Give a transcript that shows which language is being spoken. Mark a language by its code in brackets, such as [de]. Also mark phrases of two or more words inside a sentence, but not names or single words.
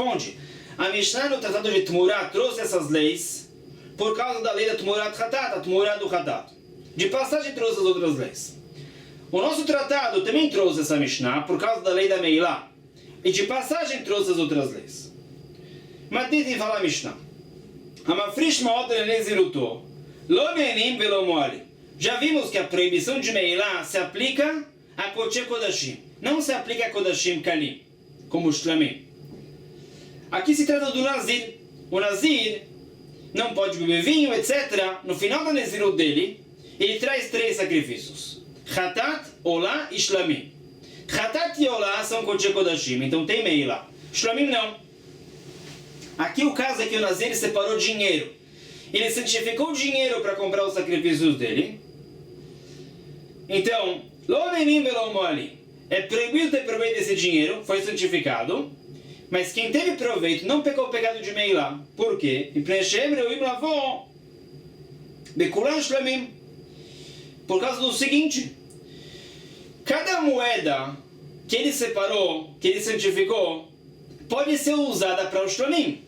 [pt] Responde, A Mishnah no Tratado de Tmurat trouxe essas leis por causa da lei da Tmurat Hatat, a Tmurat do Hatat. De passagem trouxe as outras leis. O nosso tratado também trouxe essa Mishnah por causa da lei da Meilá. E de passagem trouxe as outras leis. Mas dizem falar a Mishnah. [he] המפריש מעות לנזירותו. לא נהנין ולא מועלין. [pt] Já vimos que a proibição de Meilá se aplica a [he] קודש קודשים. [pt] Não se aplica a [he] קדשים קלים, [pt] como o Shlamim. Aqui se trata do Nazir. O Nazir não pode beber vinho, etc. No final da Nezirut dele, ele traz 3 sacrifícios. Hatat, Olá e Shlamim. Hatat e Olá são [he] קודש קודשים, [pt] então tem Meilá. Shlamim não. Aqui o caso é que o Nazir separou dinheiro. Ele santificou o dinheiro para comprar os sacrifícios dele. Então, [he] לא נהנין ולא מועלין. [pt] É proibido ter proveito desse dinheiro, foi santificado. Mas quem teve proveito não pecou o pecado de Meilá. Por quê? Por causa do seguinte: cada moeda que ele separou, que ele santificou, pode ser usada para o Shlamim.